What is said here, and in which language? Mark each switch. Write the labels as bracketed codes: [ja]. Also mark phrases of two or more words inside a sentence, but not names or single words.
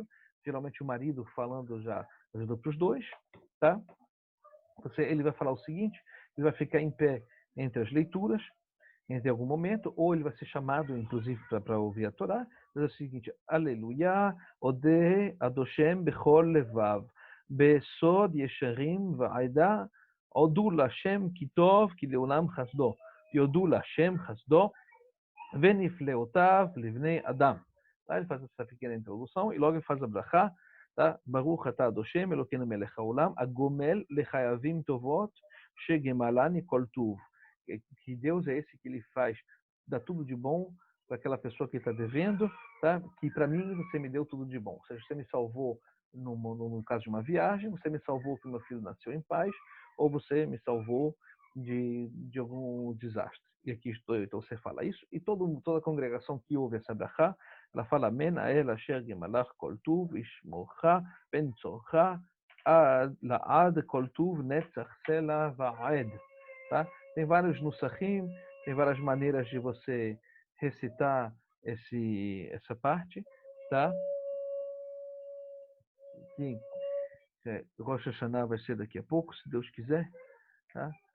[pt] Geralmente o marido falando já ajuda para os dois, tá? Ele vai falar o seguinte, ele vai ficar em pé entre as leituras, em algum momento, ou ele vai ser chamado, inclusive, para ouvir a Torá, diz o seguinte, [he] הללויה אודה אדושם בכל לבב בסוד ישרים ועדה הודו לשם כי טוב כי לעולם חסדו יודו לשם חסדו ונפלאותיו לבני אדם. [pt] Tá? Ele faz essa pequena introdução e logo ele faz a brachá, tá? [he] ברוך אתה אדושם אלוקינו מלך העולם הגומל לחייבים טובות שגמלני כל טוב. [pt] Que Deus é esse que ele faz, dá tudo de bom para aquela pessoa que está devendo, tá? Que para mim você me deu tudo de bom. Ou seja, você me salvou no caso de uma viagem, você me salvou que meu filho nasceu em paz, ou você me salvou de algum desastre. E aqui estou, então você fala isso, e toda a congregação que ouve essa brachá, ela fala [he] אמן האל אשר גמלך כל טוב ישמרך בן צרך לעד כל טוב נצח סלה ועד. [pt] Tá? Tem vários nusachim, tem várias maneiras de você recitar essa parte, tá? Rosh Hashanah vai ser daqui a pouco, se Deus quiser, tá?